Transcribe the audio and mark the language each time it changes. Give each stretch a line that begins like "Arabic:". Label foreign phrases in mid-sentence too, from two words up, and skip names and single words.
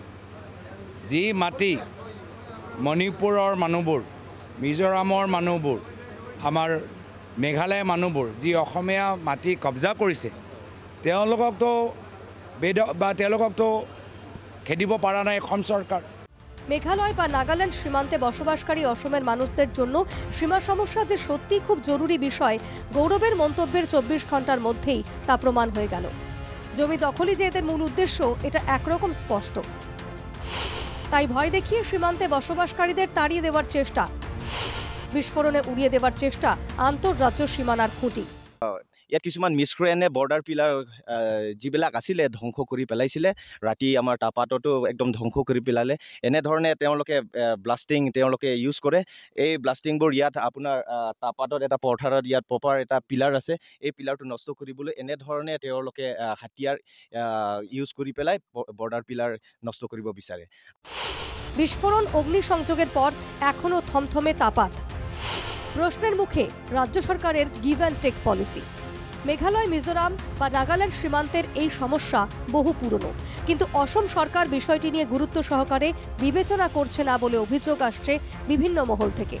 Assamese: যি মাটি মণিপুৰৰ মানুহবোৰ, মিজোৰামৰ মানুহবোৰ, আমাৰ মেঘালয়ৰ মানুহবোৰ যি অসমীয়া মাটি কব্জা কৰিছে, তেওঁলোককতো খেদিব পৰা নাই অসম চৰকাৰ।
Bangla: মেঘালয় বা নাগাল্যান্ড সীমান্তে বসবাসকারী অসমের মানুষদের জন্য সীমা সমস্যা যে সত্যি খুব জরুরি বিষয়, গৌরবের মন্তব্যের 24 ঘন্টার মধ্যেই তা প্রমাণ হয়ে গেল। জমি দখলই যে এদের মূল উদ্দেশ্য এটা একরকম স্পষ্ট। তাই ভয় দেখিয়ে সীমান্তে বসবাসকারীদের তাড়িয়ে দেওয়ার চেষ্টা, বিস্ফোরণে উড়িয়ে দেওয়ার চেষ্টা আন্তঃরাজ্য সীমানার খুঁটি।
Assamese: ইয়াত কিছুমান মিছক্ৰেনে বৰ্ডাৰ পিলাৰ যিবিলাক আছিলে ধ্বংস কৰি পেলাইছিলে। ৰাতি আমাৰ তাপাততো একদম ধ্বংস কৰি পেলালে। এনেধৰণে তেওঁলোকে ব্লাষ্টিং ইউজ কৰে। এই ব্লাষ্টিংবোৰ ইয়াত আপোনাৰ তাপাতত এটা পথাৰত ইয়াত প্ৰপাৰ এটা পিলাৰ আছে, এই পিলাৰটো নষ্ট কৰিবলৈ এনেধৰণে তেওঁলোকে হাতিয়াৰ ইউজ কৰি পেলাই বৰ্ডাৰ পিলাৰ নষ্ট কৰিব বিচাৰে।
Bangla: বিস্ফোরণ অগ্নিসংযোগের পর এখনো থমথমে তাপাত। প্রশ্নের মুখে রাজ্য সরকারের
English: give and take policy.
Bangla: মেঘালয়, মিজোরাম বা নাগাল্যান্ড সীমান্তের এই সমস্যা বহু পুরনো, কিন্তু অসম সরকার বিষয়টি নিয়ে গুরুত্ব সহকারে বিবেচনা করছে না বলে অভিযোগ আসছে বিভিন্ন মহল থেকে।